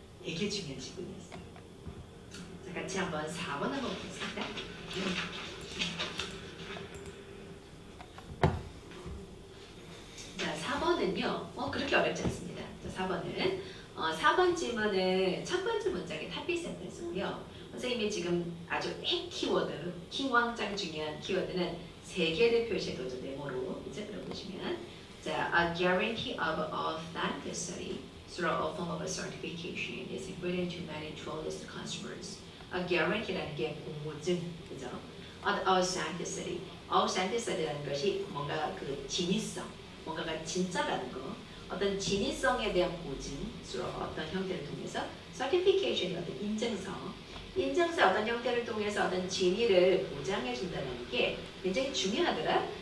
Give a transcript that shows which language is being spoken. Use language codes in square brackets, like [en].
[ko] 되게 중요한 지분이었어요. 자, 같이 한번 4번 한번 보겠습니다. 자, 4번은요. 그렇게 어렵지 않습니다. 자, 4번은 4번 질문은 첫 번째 문장의 탑픽 센텐스고요. 선생님이 지금 아주 핵 키워드, 킹왕짱 중요한 키워드는 3개를 표시해둬서 메모로 이제 들어보시면 자, [en] a guarantee of authenticity through a form of a certification is important to many tourist customers. [ko] a guarantee라는 게 보증, 그죠? authenticity, authenticity라는 것이 뭔가 그 진위성, 뭔가가 진짜라는 거, 어떤 진위성에 대한 보증, 어떤 형태를 통해서 certification이 어떤 인증서의 어떤 형태를 통해서 어떤 진위를 보장해 준다는 게 굉장히 중요하더라.